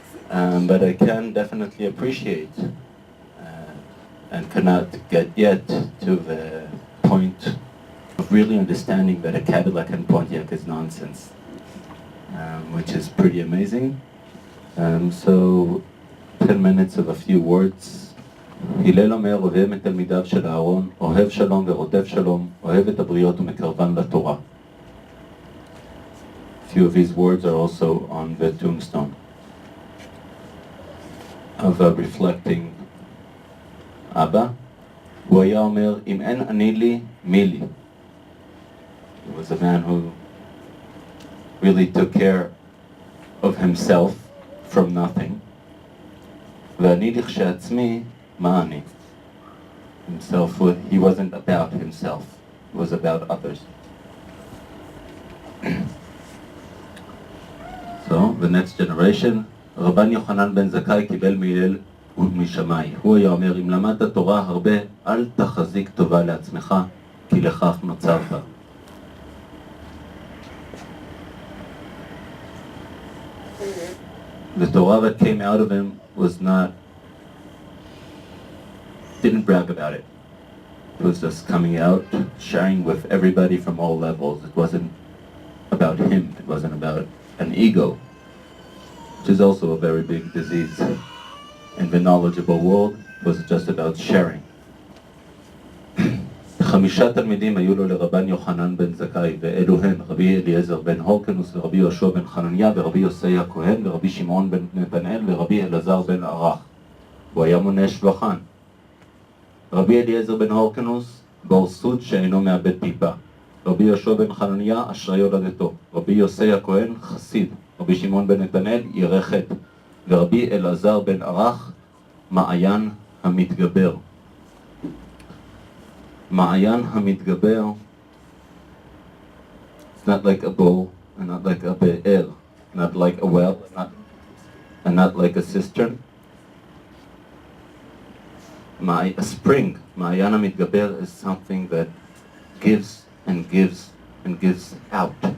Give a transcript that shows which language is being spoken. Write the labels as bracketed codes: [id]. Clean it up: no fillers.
[en] But I can definitely appreciate and cannot get yet to the point of really understanding that a Cadillac and Pontiac is nonsense, which is pretty amazing. So 10 minutes of a few words. [he] הלל אומר, אוהב את תלמידיו של אהרון, אוהב שלום ורודף שלום, אוהב את הבריות ומקרבן לתורה. [en] A few of these words are also on the tombstone of reflecting אבא. [he] הוא היה אומר, אם אין אני לי, מי לי? [en] He was a man who really took care of himself from nothing. [he] ואני לכשעצמי, מה אני? [en] Himself, he wasn't about himself, he was about others. So, the next generation, [he] רבן יוחנן בן זכאי קיבל מהלל ומשמאי. הוא היה אומר, אם למדת תורה הרבה, אל תחזיק טובה לעצמך, כי לכך נוצרת. [en] The Torah that came out of him didn't brag about it. It was just coming out, sharing with everybody from all levels. It wasn't about him. It wasn't about an ego, which is also a very big disease in the knowledgeable world. It was just about sharing. [he] 5 תלמידים היו לו לרבן יוחנן בן זכאי, ואלו הן רבי אליעזר בן הורקנוס ורבי יהושע בן חנניה ורבי יוסי הכהן ורבי שמעון בן נתנאל ורבי אלעזר בן ערך. הוא היה מונה שבחן. רבי אליעזר בן הורקנוס, בור סוד שאינו מאבד טיפה. רבי יהושע בן חנניה, אשרי יולדתו. רבי יוסי הכהן, חסיד. רבי שמעון בן נתנאל, ירא חטא. ורבי אלעזר בן ערך, מעיין המתגבר. מעיין המתגבר, [en] it's not like a bowl, and not like a be'er, not like a well, and not like a cistern. A spring, [he] מעיין המתגבר, [en] is something that gives and gives and gives out.